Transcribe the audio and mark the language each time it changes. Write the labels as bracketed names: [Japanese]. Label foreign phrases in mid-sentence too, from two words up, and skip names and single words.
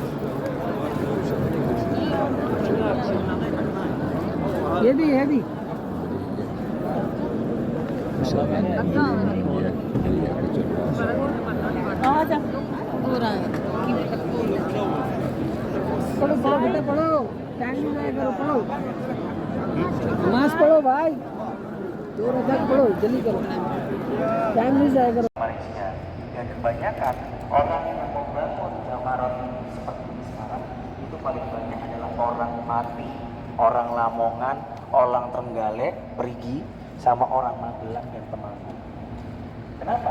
[Hindi] ये भी आजा हो रहा है पढ़ो पढ़ो बेटा पढ़ो टाइम नहीं जाएगा पढ़ो नमाज पढ़ो भाई 2 रकात पढ़ो जल्दी करो टाइम नहीं जाएगा [Indonesian] Malaysia. Dan kebanyakan orang yang membangun Jamarat seperti ini sekarang itu paling banyak adalah orang Mati, orang Lamongan, orang Trenggalek, Perigi, sama orang Magelang dan Temanggung. Kenapa?